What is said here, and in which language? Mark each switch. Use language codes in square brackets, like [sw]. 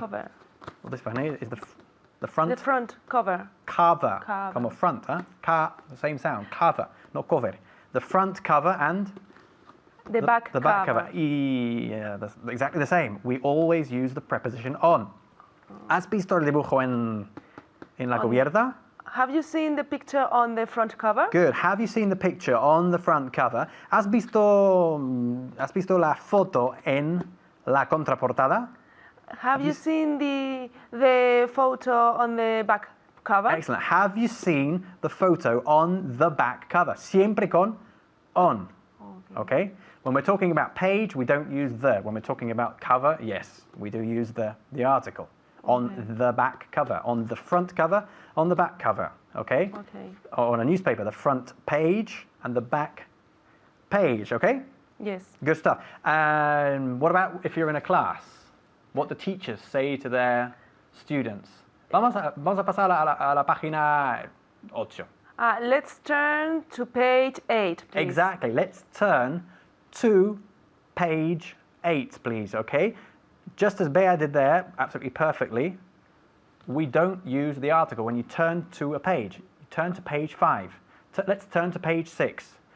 [en] cover. Well, this one here is the front. The front cover. Cover. Cover. Como front, huh? The same sound. Cover, not cover. The front cover and The back the back cover. Yeah, that's exactly the same. We always use the preposition on. [es] ¿Has visto el dibujo en la cubierta? [en] Have you seen the picture on the front cover? Good. Have you seen the picture on the front cover? [es] ¿Has visto la foto en la contraportada? [en] Have you seen the photo on the back cover? Excellent. Have you seen the photo on the back cover? [es] Siempre con [en] on. Okay? When we're talking about page, we don't use the. When we're talking about cover, yes, we do use the article. On the back cover. On the front cover, on the back cover. Okay? Okay. On a newspaper, the front page and the back page. Okay? Yes. Good stuff. And what about if you're in a class? What the teachers say to their students? [es] Vamos a pasar a la página 8. [en] Let's turn to page 8, please. Exactly. Let's turn to page 8, please, okay? Just as Bea did there, absolutely perfectly, we don't use the article when you turn to a page. You turn to page 5. Let's turn to page 6.